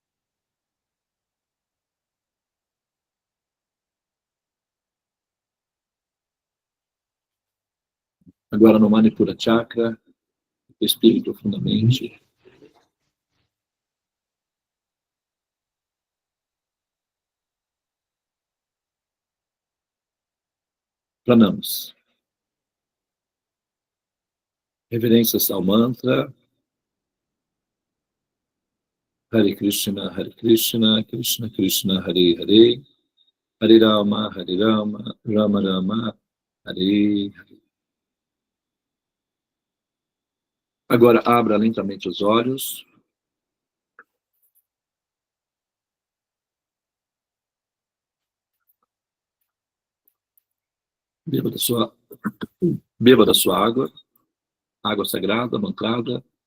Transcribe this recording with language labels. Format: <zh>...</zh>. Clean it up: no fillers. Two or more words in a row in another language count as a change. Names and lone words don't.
<pt>Agora no</pt> <sa>Manipura Chakra,</sa> <pt>respire profundamente. Pranamos. Reverências ao mantra.</pt> <sa>Hare Krishna, Krishna Krishna, Hare Hare. Hare Rama, Rama Rama, Hare Hare.</sa> <pt>Agora abra lentamente os olhos. Beba da sua água sagrada, mantrada.</pt>